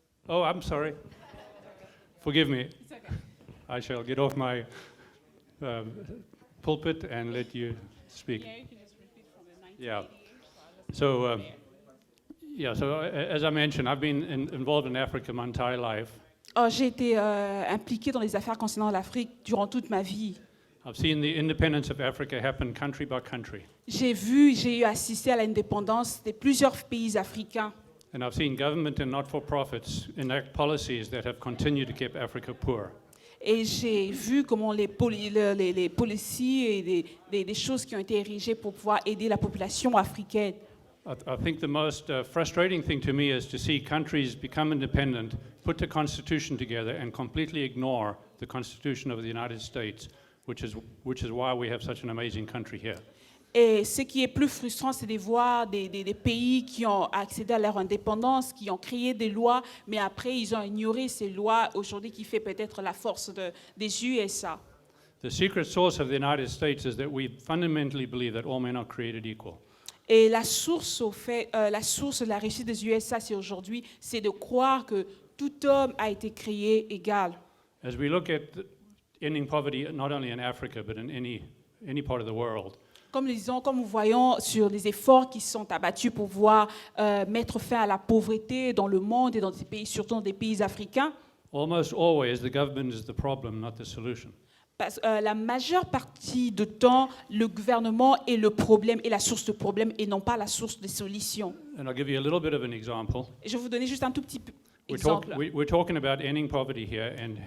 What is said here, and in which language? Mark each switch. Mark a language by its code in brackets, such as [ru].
[en] Oh, I'm sorry. Forgive me. It's okay. I shall get off my pulpit and let you speak. Yeah, you can just repeat from the 1988. Yeah. So as I mentioned, I've been involved in Africa my entire life. [fr] J'ai été impliquée dans les affaires concernant l'Afrique durant toute ma vie. [en] I've seen the independence of Africa happen country by country. [fr] J'ai eu assisté à l'indépendance de plusieurs pays africains. [en] And I've seen government and not-for-profits enact policies that have continued to keep Africa poor. [fr] Et j'ai vu comment les policiers et des choses qui ont été érigées pour pouvoir aider la population africaine. [en] I think the most frustrating thing to me is to see countries become independent, put the Constitution together, and completely ignore the Constitution of the United States, which is why we have such an amazing country here. [fr] Et ce qui est plus frustrant, c'est de voir des pays qui ont accédé à leur indépendance, qui ont créé des lois, mais après, ils ont ignoré ces lois aujourd'hui qui fait peut-être la force des USA. [en] The secret source of the United States is that we fundamentally believe that all men are created equal. [fr] Et la source de la réussite des USA, c'est aujourd'hui, c'est de croire que tout homme a été créé égal. [en] As we look at ending poverty, not only in Africa, but in any part of the world, [fr] Comme nous voyons sur les efforts qui sont abattus pour pouvoir mettre fin à la pauvreté dans le monde et dans des pays, surtout dans des pays africains, [en] almost always the government is the problem, not the solution. [fr] la majeure partie du temps, le gouvernement est le problème et la source de problème et non pas la source de solution. [en] And I'll give you a little bit of an example. [fr] Et je vais vous donner juste un tout petit exemple. [en] We're talking about ending poverty here and